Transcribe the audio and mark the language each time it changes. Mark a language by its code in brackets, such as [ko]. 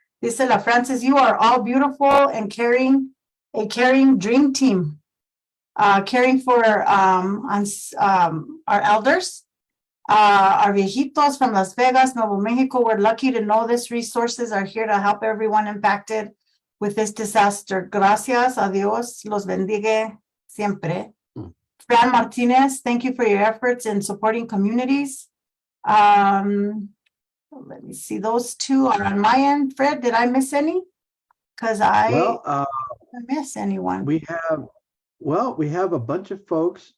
[en] Dice La Francis, you are all beautiful and caring, a caring dream team. Caring for our elders, our viejitos from Las Vegas, Nuevo Mexico. We're lucky to know these resources are here to help everyone impacted with this disaster. [es] Gracias a Dios, los bendiga siempre. [en] Fran Martinez, thank you for your efforts in supporting communities. Let me see, those two are on my end. Fred, did I miss any? Because I miss anyone. We have a bunch of folks.